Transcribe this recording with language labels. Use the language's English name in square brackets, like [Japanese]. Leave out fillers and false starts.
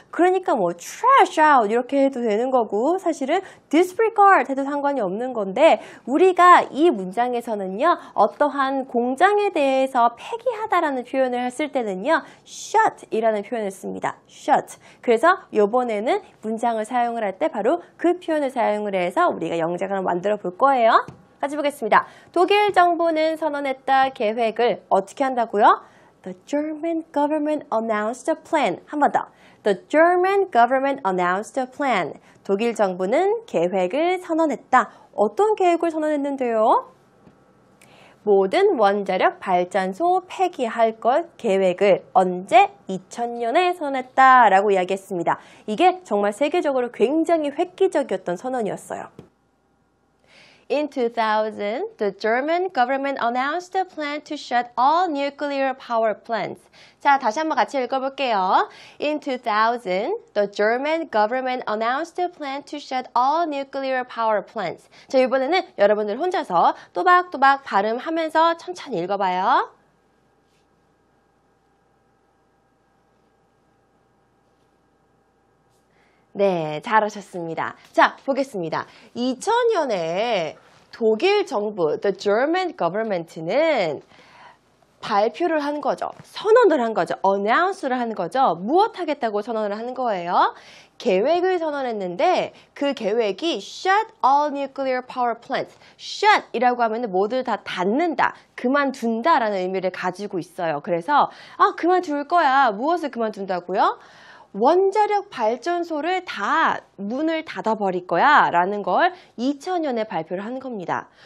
[Korean] 그러니까 뭐 trash out 이렇게 해도 되는 거고 사실은 disregard 해도 상관이 없는 건데 우리가 이 문장에서는요, 어떠한 공장에 대해서 폐기하다라는 표현을 했을 때는요, shut 이라는 표현을 씁니다. shut. 그래서 이번에는 문장을 사용을 할 때 바로 그 표현을 사용을 해서 우리가 영작을 만들어 볼 거예요. 같이 보겠습니다. 독일 정부는 선언했다 계획을 어떻게 한다고요? [English] The German government announced a plan. [Korean] 한 번 더. [English] The German government announced a plan. [Korean] 독일 정부는 계획을 선언했다. 어떤 계획을 선언했는데요? 모든 원자력 발전소 폐기할 것 계획을 언제? 2000년에 선언했다라고 이야기했습니다. 이게 정말 세계적으로 굉장히 획기적이었던 선언이었어요. [English] In 2000, the German government announced a plan to shut all nuclear power plants. [Korean] 자, 다시 한번 같이 읽어볼게요. [English] In 2000, the German government announced a plan to shut all nuclear power plants. [Korean] 자, 이번에는 여러분들 혼자서 또박또박 발음하면서 천천히 읽어봐요. 네, 잘하셨습니다. 자, 보겠습니다. 2000년에 독일 정부, the German government는 발표를 한 거죠. 선언을 한 거죠. announce를 한 거죠. 무엇 하겠다고 선언을 한 거예요? 계획을 선언했는데 그 계획이 [English] shut all nuclear power plants. [Korean] shut 이라고 하면 모두 다 닫는다, 그만둔다 라는 의미를 가지고 있어요. 그래서 그만둘 거야. 무엇을 그만둔다고요? 원자력 발전소를 다 문을 닫아버릴 거야 라는 걸 2000년에 발표를 한 겁니다.